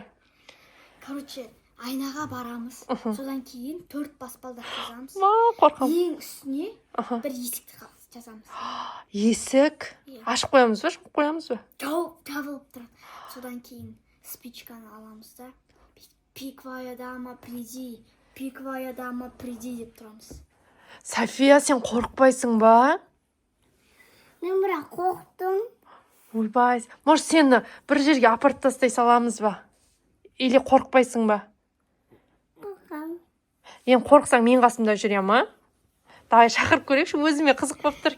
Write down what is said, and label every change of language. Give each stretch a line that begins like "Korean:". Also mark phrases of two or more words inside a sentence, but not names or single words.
Kazakh: Короче, айнаға барамыз. Содан кейін 4 баспалдақ жазамыз. Қорқам. Ең үстіне бір есікті жазамыз. Есік? Ашып қоямыз ба, жауып қоямыз ба? Жабылып тұрады. Содан кейін спичканы аламыз да.
Russian: Пиковая дама приди, пиковая дама приди
Kazakh: деп тұрамыз. София, сен қорықпайсың ба? Мен бірақ қорықтым. Ойбай, может сені бір жерге апарып тастай саламыз ба? Или қорықпайсың ба? Қорқам. Енді қорықсаң мен қасымда жүре ма? Давай шақырып көрейікші, өзіме қызық болып тұр.